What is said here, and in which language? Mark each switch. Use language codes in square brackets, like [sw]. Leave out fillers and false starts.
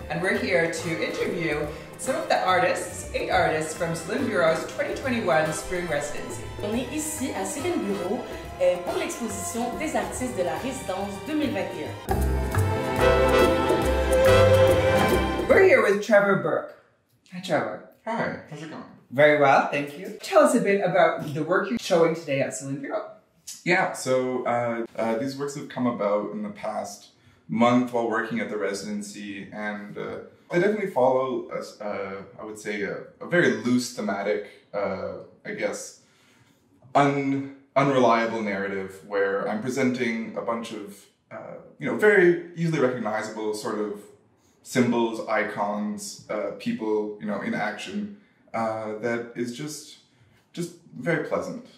[en] And we're here to interview some of the artists, 8 artists from Céline Bureau's 2021 Spring Residency. [fr] On est ici à Céline Bureau pour l'exposition des artistes de la résidence 2021. [en] We're here with Trevor Burke. Hi, Trevor. Hi, how's it going? Very well, thank you. Tell us a bit about the work you're showing today at Céline Bureau. Yeah, so these works have come about in the past month while working at the residency, and they definitely follow, I would say, a very loose thematic, I guess, unreliable narrative where I'm presenting a bunch of, very easily recognizable sort of symbols, icons, people, in action, that is just very pleasant,